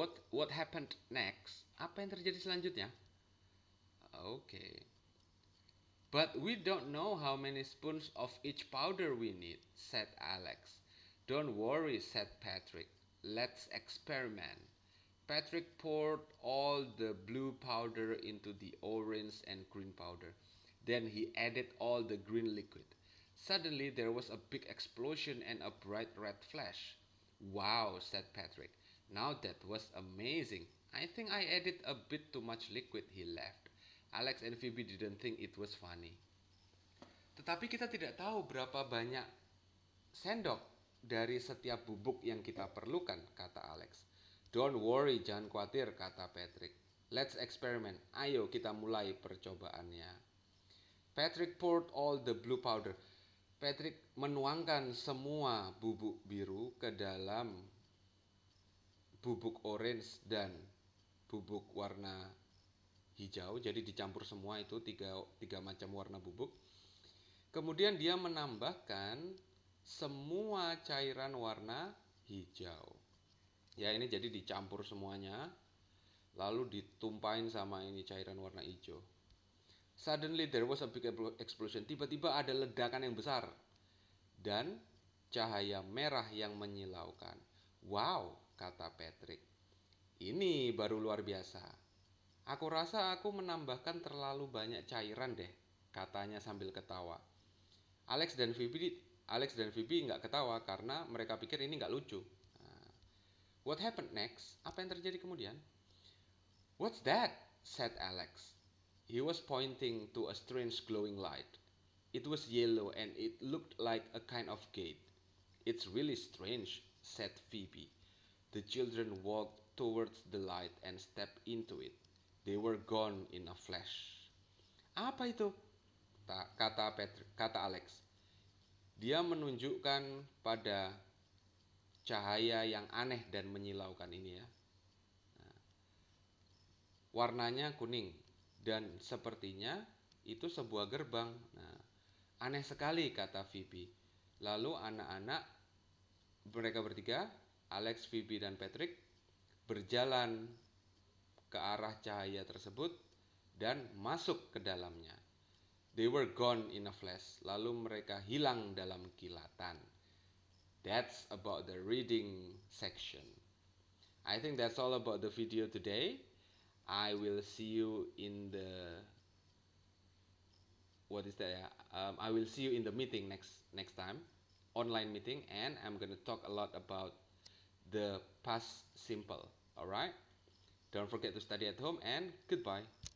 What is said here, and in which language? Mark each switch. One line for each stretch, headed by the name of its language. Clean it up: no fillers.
English: What happened next?
Indonesian: Apa yang terjadi selanjutnya?
English: Okay. But we don't know how many spoons of each powder we need, said Alex. Don't worry, said Patrick. Let's experiment. Patrick poured all the blue powder into the orange and green powder. Then he added all the green liquid. Suddenly there was a big explosion and a bright red flash. Wow, said Patrick. Now that was amazing. I think I added a bit too much liquid, he laughed. Alex and Phoebe didn't think it was funny.
Indonesian: Tetapi kita tidak tahu berapa banyak sendok dari setiap bubuk yang kita perlukan, kata Alex.
English: Don't worry,
Indonesian: jangan khawatir, kata
English: Patrick. Let's experiment.
Indonesian: Ayo kita mulai percobaannya.
English: Patrick poured all the blue powder.
Indonesian: Patrick menuangkan semua bubuk biru ke dalam bubuk orange dan bubuk warna hijau. Jadi dicampur semua itu tiga macam warna bubuk. Kemudian dia menambahkan semua cairan warna hijau. Ya ini jadi dicampur semuanya, lalu ditumpahin sama ini cairan warna hijau.
English: Suddenly there was a big explosion.
Indonesian: Tiba-tiba ada ledakan yang besar dan cahaya merah yang menyilaukan. Wow, kata Patrick. Ini baru luar biasa. Aku rasa aku menambahkan terlalu banyak cairan deh, katanya sambil ketawa. Alex dan Phoebe nggak ketawa karena mereka pikir ini nggak lucu.
English: What happened next?
Indonesian: Apa yang terjadi kemudian?
English: What's that? Said Alex. He was pointing to a strange glowing light. It was yellow and it looked like a kind of gate. It's really strange, said Phoebe. The children walked towards the light and stepped into it. They were gone in a flash.
Indonesian: Apa itu? Kata Alex. Dia menunjukkan pada cahaya yang aneh dan menyilaukan ini ya. Nah, warnanya kuning dan sepertinya itu sebuah gerbang. Nah, aneh sekali, kata Phoebe. Lalu anak-anak mereka bertiga, Alex, Phoebe dan Patrick, berjalan ke arah cahaya tersebut dan masuk ke dalamnya.
English: They were gone in a flash.
Indonesian: Lalu mereka hilang dalam kilatan.
English: That's about the reading section. I think that's all about the video today. I will see you in the I will see you in the meeting next time, online meeting, and I'm gonna talk a lot about the past simple. All right. Don't forget to study at home, and goodbye.